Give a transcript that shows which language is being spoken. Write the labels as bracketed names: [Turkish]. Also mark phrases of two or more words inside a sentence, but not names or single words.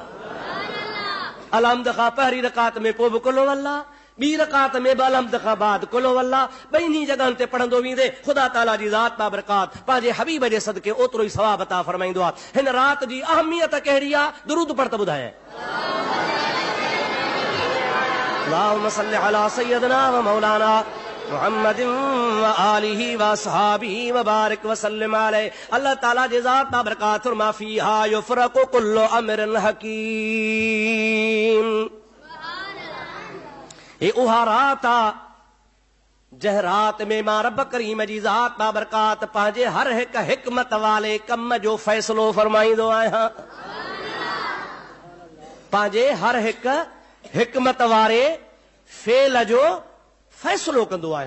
[Sindhi] अलहम्द खां पहिरीं रकात में पोइ बि [Arabic] قل هو الله, [Sindhi] 2 रकात में बि अलहम्द खां बाद [Arabic] قل هو الله, [Sindhi] ॿिन्ही जॻहनि ते पढ़ंदो वेंदे ख़ुदा ताला जी ज़ात बाबरकात पंहिंजे हबीब जे सदके ओतिरो ई सवाब अता फरमाईंदो आहे। हिन रात जी अहमियत कहिड़ी आहे? दुरूद पढ़ त ॿुधायां। [Arabic] اللهم صل على سيدنا ومولانا محمد وآله وأصحابه وبارك وسلم عليه. [Sindhi] अल्लाह ताला जे ज़ात बाबरकात [Arabic] ما فيها يفرق كل أمر حكيم. [Sindhi] ये उहा रात आहे जंहिं रात में मां रब करीम जी ज़ात बाबरकात पंहिंजे हर हिक हिकमत वाले कम जो फ़ैसिलो फरमाईंदो आहियां। पंहिंजे हर हिक हिकमत वारे फेल जो फ़ैसिलो कंदो आहियां।